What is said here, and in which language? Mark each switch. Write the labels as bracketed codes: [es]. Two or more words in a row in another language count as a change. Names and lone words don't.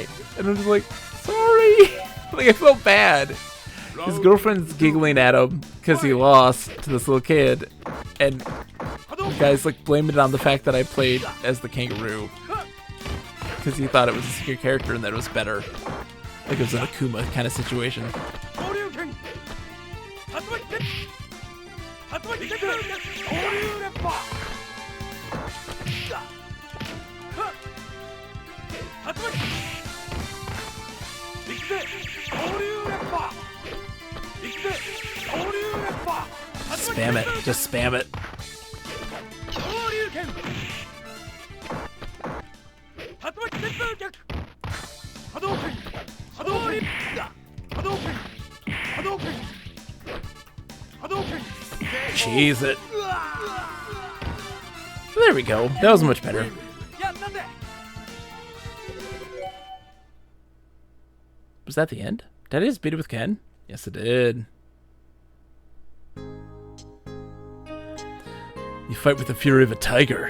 [en] And I'm just like, sorry. Like, I felt bad. His girlfriend's giggling at him because he lost to this little kid. And the guy's like blaming it on the fact that I played as the kangaroo. because he thought it was a secret character and that it was better. Like it was an Akuma kind of situation. Shoryuken. Hatsumaki. Hatsumaki. Shoryu Renpa. Hatsumaki. Ikite. Shoryu Renpa. Ikite. Shoryu Renpa. Spam it. Just spam it. Shoryuken. Hatsumaki Senpukyaku. Hadouken. Hadouken. Hadouken. Hadouken. Hadouken. Cheese it. There we go. That was much better. Yeah, nande. Was that the end? Did I just beat it with Ken? Yes, it did. You fight with the fury of a tiger.